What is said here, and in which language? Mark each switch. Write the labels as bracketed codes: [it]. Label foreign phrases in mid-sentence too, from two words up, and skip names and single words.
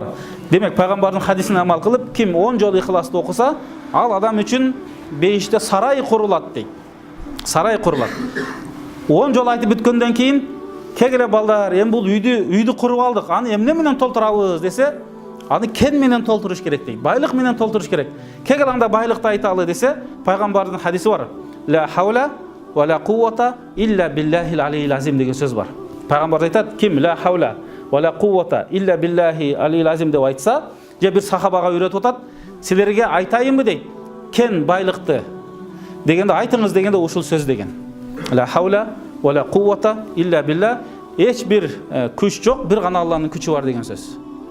[ky] Демек пайгамбардын хадисине амал кылып, ким 10 жолу Ихласты окуса, ал адам үчүн бейиште сарай курулат дейт. Сарай курулат. 10 жол айтып бүткөндөн кийин кегеле балдар, эми бул үйдү куруп алдык, аны эмне менен толтурабыз десе, аны кен менен толтуруш керек дейт. Байлык менен толтуруш керек. Кегел анда байлыкты айталы десе, пайгамбардын хадиси бар. [ar] لا حول ولا قوة إلا بالله العلي العظيم [ky] деген сөз бар. Пайгамбар айтат, ким [ar] لا حول ولا قوة إلا بالله العلي العظيم [ky] деп айтса, же бир сахабага үйрөтүп атат, силерге айтайынбы дейт. Кен байлыкты дегенде айтыңыз дегенде ушул сөз деген. [ar] لا حول ولا قوة إلا بالله, [ky] эч бир күч жок, бир гана Алланын күчү бар деген сөз.